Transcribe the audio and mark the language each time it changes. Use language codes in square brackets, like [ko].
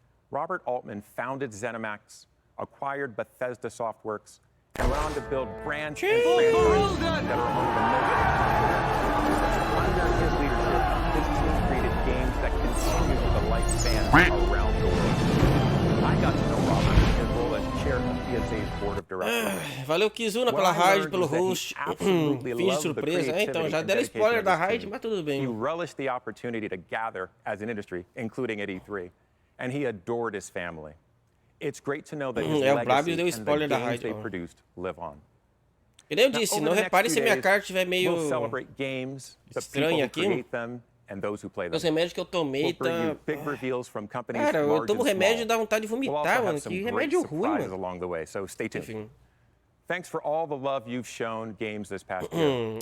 [en] Robert Altman founded ZeniMax, acquired Bethesda Softworks, and went on to build brands and franchises that are among the most popular. Under his leadership, his team created games that continue to delight fans around the world. I got to know Robert in his role as chair of PSA's board of directors. [pt] Valeu, Kizuna, pela raid, pelo host. Fiz de surpresa. Então, já deram spoiler da raid, mas tudo bem. [en] He relished the opportunity to gather as an industry, including at E3, and he adored his family. It's great to know that his legacy and the games they produced live on. [pt] E nem eu disse, não repare se minha carta estiver meio estranha aqui. Os remédios que eu tomei tá... Cara, eu tomo remédio e dá vontade de vomitar, mano. Que remédio ruim, mano. Enfim. [en] Thanks for all the love you've shown games this past year.